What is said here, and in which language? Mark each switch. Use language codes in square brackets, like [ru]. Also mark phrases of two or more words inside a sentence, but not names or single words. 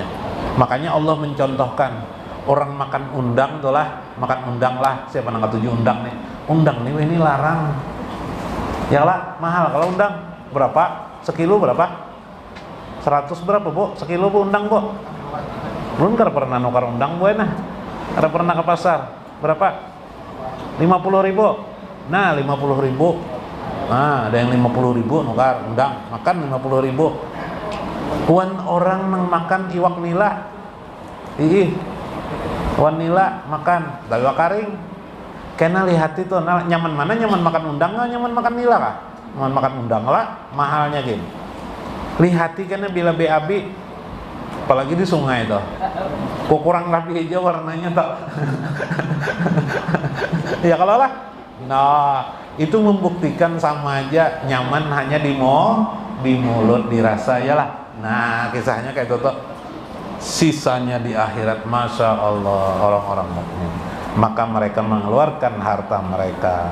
[bjn] Makanya Allah mencontohkan orang makan undang tuh lah, makan undang lah, siapa nang tujuh undang nih, ini larang, ya lah, mahal. [id] Kalau undang berapa? Sekilo berapa? 100 berapa Bu? [bjn] Sekilo Bu undang Bu? Belum pernah nukar undang Bu nah. [id] Ada pernah ke pasar berapa? 50.000. Nah 50.000. [bjn] Nah ada yang 50.000 nukar undang, makan 50.000. Wan orang nang makan iwak nila, wan nila makan dalwa karing. Kena lihat itu, nah, nyaman mana, nyaman makan undang nggak, nyaman makan nila kah? Nyaman makan undang lah, mahalnya gini. Lihati karena bila BAB apalagi di sungai tuh. Kok kurang rapi aja warnanya tuh. [id] Ya kalau lah. Nah, itu membuktikan sama aja nyaman hanya di mulut, dirasa ya lah. Nah, kisahnya kayak itu tuh. Sisanya di akhirat, [ar] ما شاء الله, [id] orang-orang mukmin. Maka mereka mengeluarkan harta mereka.